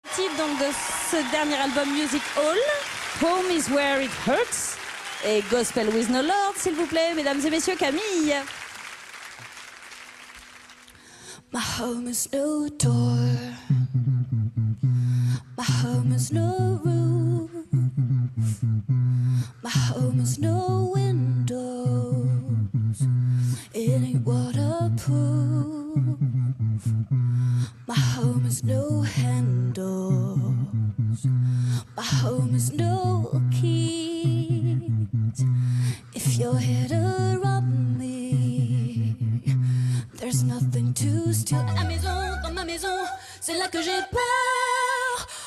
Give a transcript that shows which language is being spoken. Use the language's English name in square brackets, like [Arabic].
[French] titre donc de ce dernier album Music Hall, Home is where it hurts, et Gospel with no Lord, s'il vous plaît, mesdames et messieurs, Camille. [English] My home is no door, my home is no roof, my home is no windows, it ain't waterproof, my home is no handles, my home is no keys, if you're here to rob me, there's nothing to steal. [French] À la maison, dans ma maison, c'est là que j'ai peur.